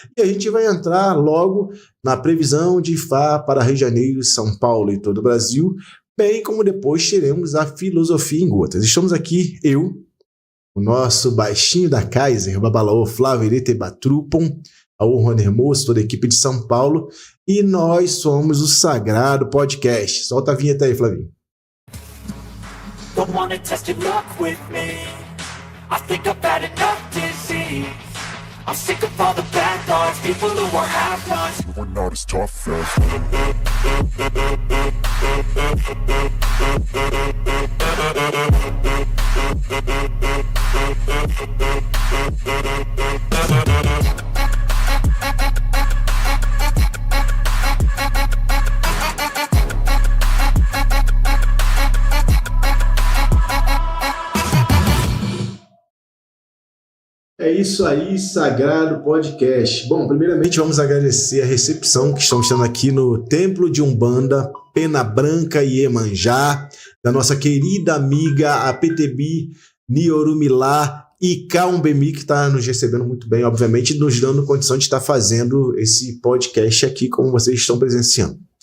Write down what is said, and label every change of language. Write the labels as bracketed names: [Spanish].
[Portuguese] E a gente vai entrar logo na previsão de Fá para Rio de Janeiro, São Paulo e todo o Brasil, bem como depois teremos a filosofia em gotas. Estamos aqui, eu, o nosso baixinho da Kaiser, o Babalaô, Flávio Irete Batrupon, ao Rony Hermoso, toda a equipe de São Paulo, e nós somos o Sagrado Podcast. Solta a vinheta aí, Flavinho. [English] Don't wanna test your luck with me. I think I've had enough disease. I'm sick of all the bad thoughts, people who are half-nots. We're not as tough as [Portuguese] É isso aí, Sagrado Podcast. Bom, primeiramente vamos agradecer a recepção que estamos tendo aqui no Templo de Umbanda, Pena Branca e Iemanjá, da nossa querida amiga, a PTB Niorumilá e Kaumbemi, que está nos recebendo muito bem, obviamente, nos dando condição de estar fazendo esse podcast aqui, como vocês estão presenciando.